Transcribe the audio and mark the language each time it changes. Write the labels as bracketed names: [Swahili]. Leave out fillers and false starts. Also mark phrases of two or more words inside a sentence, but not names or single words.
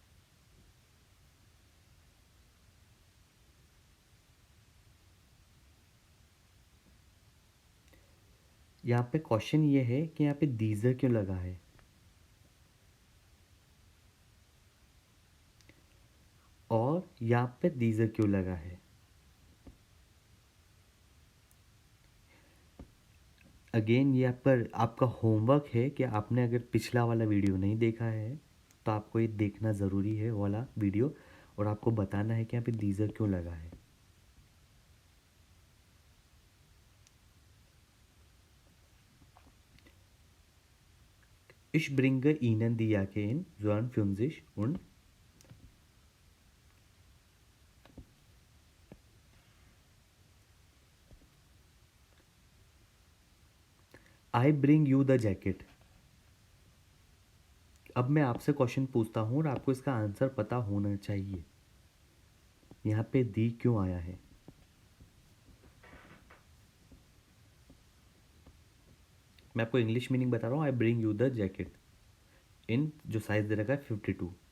[Hindi] यहाँ पे क्वेश्चन ये है कि यहाँ पे दीजर क्यों लगा है, और यहाँ पे दीजर क्यों लगा है। अगेन ये आपका होमवर्क है कि आपने अगर पिछला वाला वीडियो नहीं देखा है तो आपको ये देखना ज़रूरी है वो वाला वीडियो, और आपको बताना है कि यहाँ पे दीजर क्यों लगा है। [German] Ich bringe Ihnen die Jacke in 52 und [English] I bring you the jacket। [Hindi] अब मैं आपसे क्वेश्चन पूछता हूँ और आपको इसका आंसर पता होना चाहिए। यहाँ पे दी क्यों आया है, मैं आपको [English] English meaning [Hindi] बता रहा हूँ। [English] I bring you the jacket in, [Hindi] जो साइज दे रखा है [English] 52।